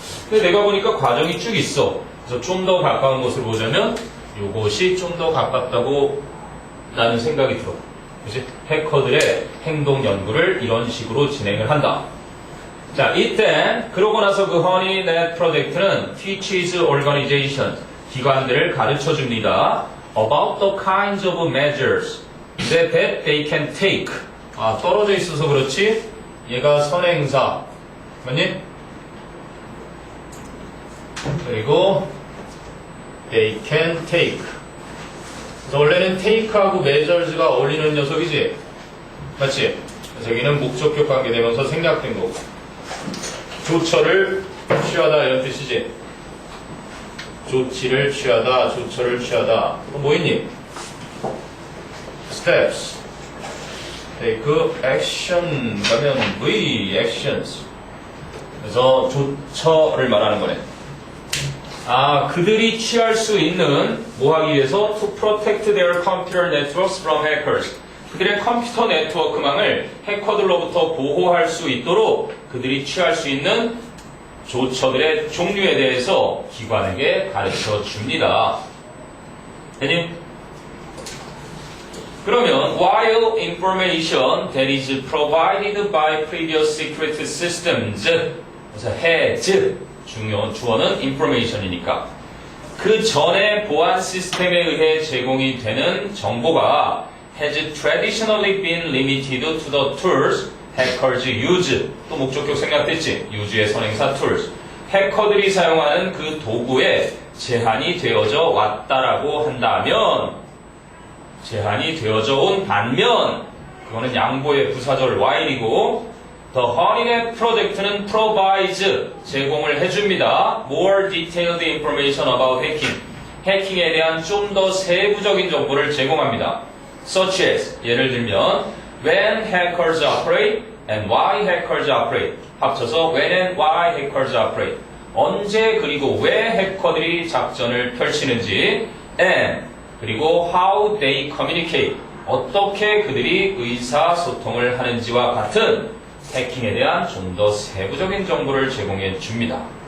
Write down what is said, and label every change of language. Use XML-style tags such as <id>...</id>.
<ko>근데 내가 보니까 과정이 쭉 있어. 그래서 좀 더 가까운 것을 보자면 이것이 좀 더 가깝다고 나는 생각이 들어. 그치? 해커들의 행동 연구를 이런 식으로 진행을 한다. 자, 이때 그러고 나서 그 허니넷 프로젝트는</ko> <en>teaches organizations,</en> <ko>기관들을 가르쳐 줍니다.</ko> <en>about the kinds of measures that they can take.</en> <ko>떨어져 있어서 그렇지? 얘가 선행사. 맞니? 그리고</ko> <en>they can take.</en> <ko>그래서 원래는 take하고 measures가 어울리는 녀석이지? 맞지? 그래서 여기는 목적격 관계되면서 생략된 거고. 조처를 취하다 이런 뜻이지. 조치를 취하다, 조처를 취하다. 또 뭐 있니? steps.</ko> <en>take action</en> <ko>가면</ko> <en>V actions.</en> <ko>그래서 조처를 말하는 거네. 그들이 취할 수 있는 뭐 하기 위해서</ko> <en>to protect their computer networks from hackers.</en> <ko>그들의 컴퓨터 네트워크망을 해커들로부터 보호할 수 있도록 그들이 취할 수 있는 조처들의 종류에 대해서 기관에게 가르쳐 줍니다. 되니? 그러면</ko> <en>while information that is provided by previous secret systems,</en> <ko>그래서</ko> <en>has 주어는 information이니까</en> <ko>그 전에 보안 시스템에 의해 제공이 되는 정보가</ko> <en>has traditionally been limited to the tools hackers use.</en> <ko>또 목적격 생략됐지? use의 선행사 tools. 해커들이 사용하는 그 도구에 제한이 되어져 왔다라고 한다면, 제한이 되어져 온 반면, 그거는 양보의 부사절 while이고, The HoneyNet 프로젝트는</ko> <en>provides,</en> <ko>제공을 해줍니다.</ko> <en>More detailed information about hacking.</en> <ko>해킹에 대한 좀 더 세부적인 정보를 제공합니다.</ko> <en>Such as,</en> <ko>예를 들면,</ko> <en>when hackers operate and why hackers operate. 합쳐서 when and why hackers operate.</en> <ko>언제 그리고 왜 해커들이 작전을 펼치는지 and 그리고</ko> <en>how they communicate.</en> <ko>어떻게 그들이 의사소통을 하는지와 같은 해킹에 대한 좀 더 세부적인 정보를 제공해 줍니다.</ko>